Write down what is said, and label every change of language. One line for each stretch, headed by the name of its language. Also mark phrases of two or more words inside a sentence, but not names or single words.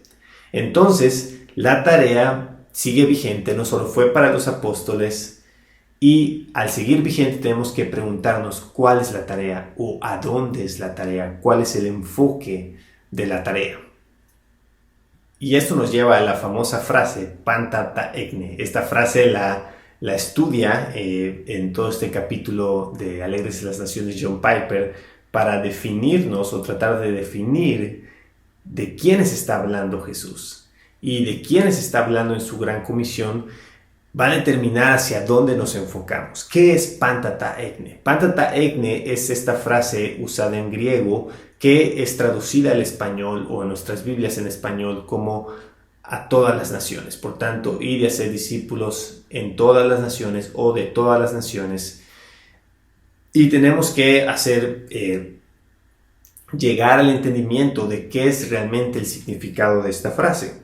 Spanish: Entonces, la tarea sigue vigente, no solo fue para los apóstoles, y al seguir vigente tenemos que preguntarnos cuál es la tarea o a dónde es la tarea, cuál es el enfoque de la tarea. Y esto nos lleva a la famosa frase
Greek: πάντα τὰ ἔθνη.
Spanish: Esta frase la estudia en todo este capítulo de Alegres las Naciones John Piper para definirnos o tratar de definir de quiénes está hablando Jesús y de quiénes está hablando en su gran comisión. Va a determinar hacia dónde nos enfocamos. ¿Qué es
Greek: πάντα τὰ ἔθνη? πάντα τὰ ἔθνη
Spanish: es esta frase usada en griego que es traducida al español o en nuestras Biblias en español como a todas las naciones. Por tanto, ir y hacer discípulos en todas las naciones o de todas las naciones. Y tenemos que hacer llegar al entendimiento de qué es realmente el significado de esta frase.